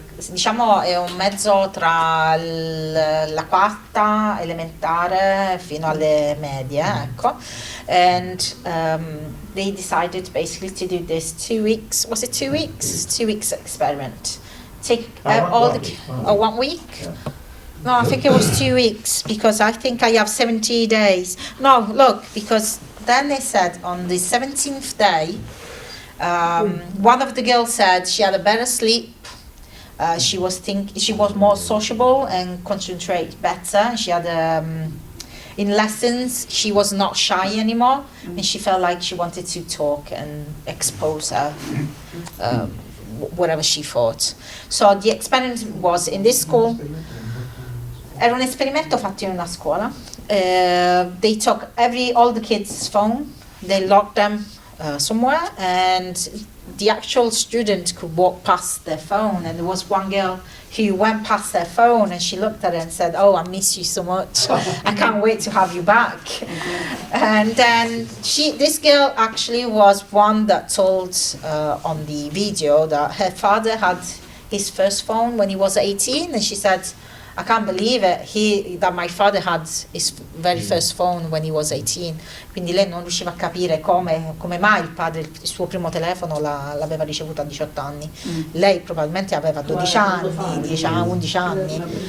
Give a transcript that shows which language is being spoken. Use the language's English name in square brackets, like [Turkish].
[Italian] Diciamo è un mezzo tra la quarta elementare fino alle medie, ecco. [English] And they decided basically to do this 2 weeks. Was it 2 weeks? 2 weeks experiment. Take all the 1 week. Yeah. No, I think it was 2 weeks because I think I have 70 days. No, look, because then they said on the 17th day. One of the girls said she had a better sleep. She was more sociable and concentrate better. She had in lessons she was not shy anymore, and she felt like she wanted to talk and expose her whatever she thought. So the experiment was in this school. [Italian] Era un esperimento fatto in una scuola. [English] They took all the kids' phone. They locked them. Somewhere, and the actual student could walk past their phone, and there was one girl who went past their phone and she looked at it and said, "Oh, I miss you so much. I can't wait to have you back." And then this girl actually was one that told on the video that her father had his first phone when he was 18, and she said, "I can't believe it, that my father had his very first phone when he was 18. [Italian] Quindi lei non riusciva a capire come mai il padre il suo primo telefono l'aveva ricevuto a 18 anni. Lei probabilmente aveva 12 anni, 10 anni, 11 anni.